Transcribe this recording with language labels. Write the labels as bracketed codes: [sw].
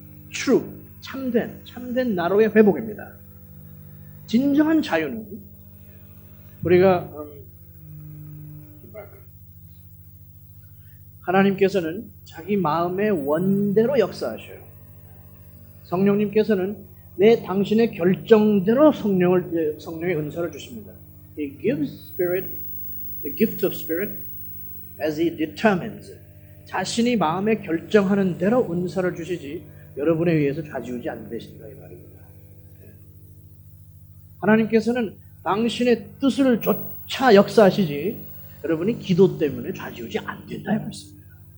[ko] true, 참된 나로의 회복입니다. 진정한 자유는 우리가 하나님께서는 자기 마음의 원대로 역사하셔요. 성령님께서는 당신의 결정대로 성령의 은사를 주십니다. [en] He gives Spirit, the gift of Spirit, as He determines. [ko] 자신이 마음에 결정하는 대로 은사를 주시지 여러분에 의해서 좌지우지 안 되신다 이 말입니다. 하나님께서는 당신의 뜻을 조차 역사하시지 여러분이 기도 때문에 좌지우지 안 된다 이 말씀입니다.